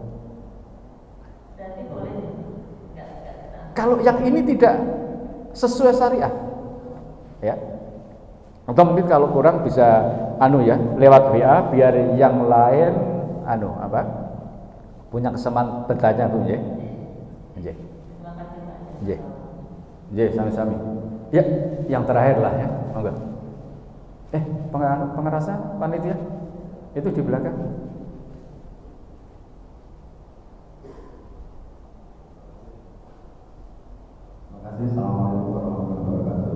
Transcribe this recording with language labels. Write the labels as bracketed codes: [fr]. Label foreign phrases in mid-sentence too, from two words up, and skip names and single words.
[id] Kalau yang ini tidak sesuai syariah, ya. Atau mungkin kalau kurang bisa lewat WA biar yang lain punya kesempatan bertanya Bu, nggih. [jv] Nggih. Nggih. Nggih, sami-sami. [id] Ya, yang terakhir lah ya. Monggo. Pengerasa panitia itu di belakang. Terima kasih. [ar] السلام عليكم ورحمة الله وبركاته.